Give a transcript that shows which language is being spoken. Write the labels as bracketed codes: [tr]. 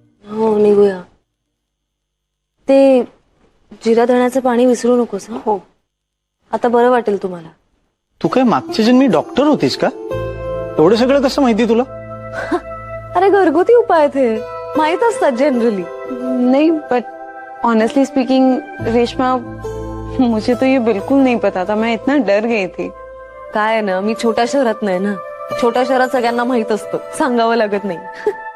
[mr] हो निघूया. ते जिरा धण्याचं पाणी विसरू नकोस. हो, आता बरं वाटेल तुम्हाला. तू काय मागच्या जन्मी डॉक्टर होतीस का? एवढं सगळं कसं माहिती तुला? अरे घरगुती उपाय थे माहित असतात जनरली. [hi] नहीं, [en] but honestly speaking [hi] रेशमा, मुझे तो ये बिल्कुल नहीं पता था. मैं इतना डर गई थी. [mr] काय आहे ना, मी छोट्या शहरात नाही ना. छोट्या शहरात सगळ्यांना माहित असतं, सांगावं लागत नाही.